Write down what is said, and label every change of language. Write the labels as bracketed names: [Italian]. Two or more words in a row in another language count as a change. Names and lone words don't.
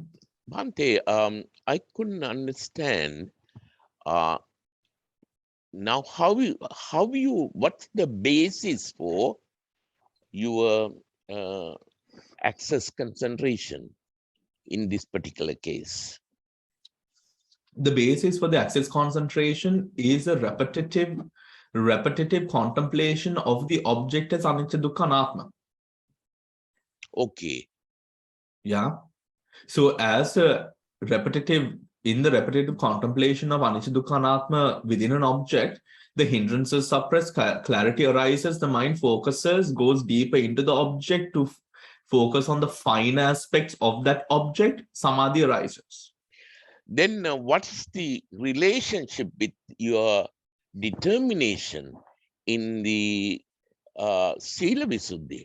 [English] Bhante, I couldn't understand now what's the basis for your access concentration in this particular case? The basis for the access concentration is a repetitive contemplation of the object as [Pali] anicca dukkha anatma. [English] Okay. Yeah. So as a repetitive contemplation of [Pali] anicca dukkha anatma [English] within an object, the hindrances suppress, clarity arises, the mind focuses, goes deeper into the object to focus on the fine aspects of that object, samadhi arises. Then what's the relationship with your determination in the [Pali] Sila Visuddhi?